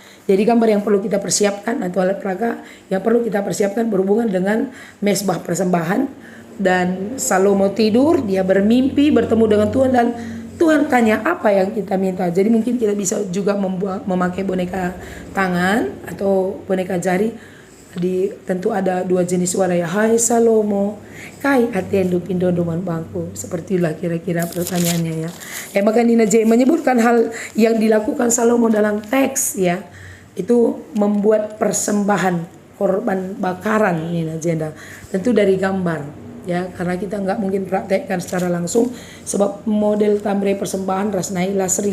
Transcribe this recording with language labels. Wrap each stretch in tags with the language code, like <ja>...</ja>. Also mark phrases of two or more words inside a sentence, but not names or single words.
<id>Jadi gambar yang perlu kita persiapkan atau alat peraga yang perlu kita persiapkan berhubungan dengan mesbah persembahan. Dan Salomo tidur, dia bermimpi bertemu dengan Tuhan dan Tuhan tanya apa yang kita minta. Jadi mungkin kita bisa juga memakai boneka tangan atau boneka jari. Tentu ada dua jenis suara ya.</id> <btx>Hai Salomo, kai atendo pindondo man bangku.</btx> <id>Sepertilah kira-kira pertanyaannya ya. Maka Nina J menyebutkan hal yang dilakukan Salomo dalam teks ya. Itu membuat persembahan korban bakaran Nina Jenda. Tentu dari gambar ya, karena kita nggak mungkin praktekkan secara langsung sebab model tamre persembahan</id> <btx>rasnai lasri.</btx>